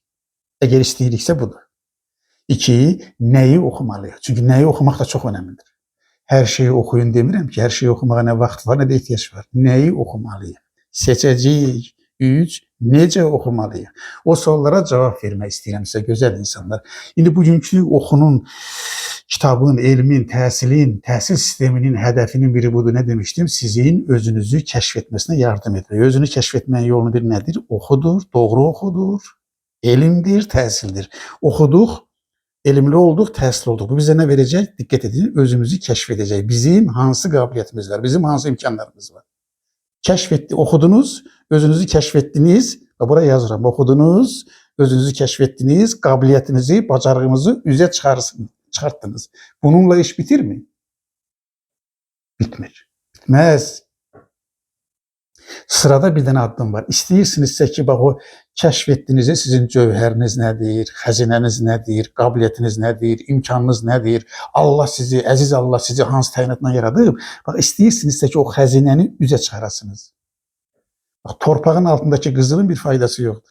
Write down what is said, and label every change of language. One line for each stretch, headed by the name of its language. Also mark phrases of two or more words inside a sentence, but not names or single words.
Turkish: Eğer isteyirikse budur. 2. Neyi okumalıyıq? Çünkü neyi okumak da çok önemlidir. Her şeyi okuyun demirəm ki, her şeyi okumağa ne vaxt var, ne de ihtiyaç var. Neyi okumalıyıq? Seçəcəyik. 3. Necə okumalıyıq? O sorulara cevap
Azerbaijani: vermək istəyirəm sizə, gözəl insanlar. İndi bugünkü oxunun, kitabın, elmin, təhsilin, təhsil sisteminin hədəfinin biri budur.
Turkish: Ne demiştim? Sizin özünüzü keşfetmesine yardım etmək. Özünü keşfetmenin yolunu bir nedir? Okudur, doğru okudur, elimdir, təhsildir. Okuduq, elimli olduk, təhsil olduk. Bu bize ne verecek? Dikkat edin, özümüzü keşfedecek.
Azerbaijani: Bizim hansı kabiliyetimiz var, bizim hansı imkanlarımız var.
Turkish: Keşfetti, okudunuz, özünüzü keşfettiniz ve buraya yazıram. Okudunuz, özünüzü keşfettiniz, kabiliyetinizi, bacarığınızı üzə çıkarttınız. Bununla iş bitir mi? Bitmir. Bitmez. Sırada bir tane adım var.
Azerbaijani: İstəyirsinizsə ki, bax o kəşf sizin cövhəriniz nədir, xəzinəniz nədir, qabiliyyətiniz nədir, imkanınız nədir, Allah sizi, əziz Allah sizi hansı təyinatla yaradıb, bax istəyirsinizsə ki, o xəzinəni üzə çıxarasınız. Bax, torpağın altındakı qızılın bir faydası yoxdur.